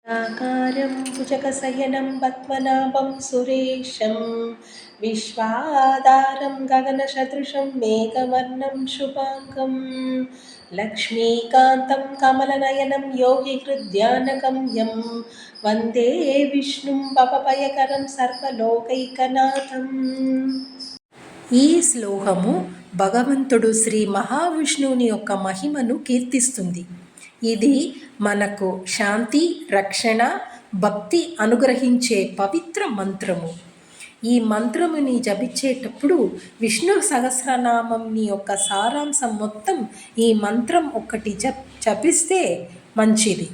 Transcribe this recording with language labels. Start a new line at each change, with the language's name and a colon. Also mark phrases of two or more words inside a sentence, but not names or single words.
Sanskrit: आकारं भुजगशयनं पद्मनाभं सुरेशं विश्वाधारं गगनसदृशं मेघवर्णं शुभाङ्गं लक्ष्मीकान्तं कमलनयनं योगिहृद्यानगम्यं वन्दे विष्णुं भवभयकरं सर्वलोकैकनाथम्।
Telugu: ఈ శ్లోకము భగవంతుడు శ్రీ మహావిష్ణువుని యొక్క మహిమను కీర్తిస్తుంది. ఇది మనకు శాంతి, రక్షణ, భక్తి అనుగ్రహించే పవిత్ర మంత్రము. ఈ మంత్రముని జపించేటప్పుడు విష్ణు సహస్రనామంని యొక్క సారాంశం మొత్తం ఈ మంత్రం ఒకటి జపిస్తే మంచిది.